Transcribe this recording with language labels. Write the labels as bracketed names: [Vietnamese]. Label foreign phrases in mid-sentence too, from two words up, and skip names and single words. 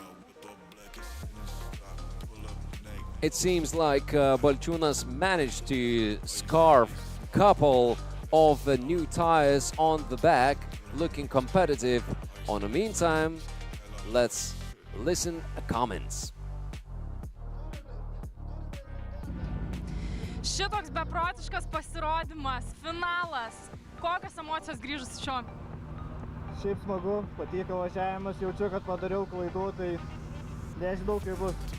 [English] It seems like Balčiūnas managed to scarf a couple of new tires on the back, looking competitive. On the meantime, let's listen to comments. [Lithuanian] Šitoks beprotiškas pasirodymas, finalas. Kokios emocijos grįžus iš šio? Šiaip smagu, patiko važiavimas, jaučiu, kad padariau klaidų, tai nežinau, kaip bus.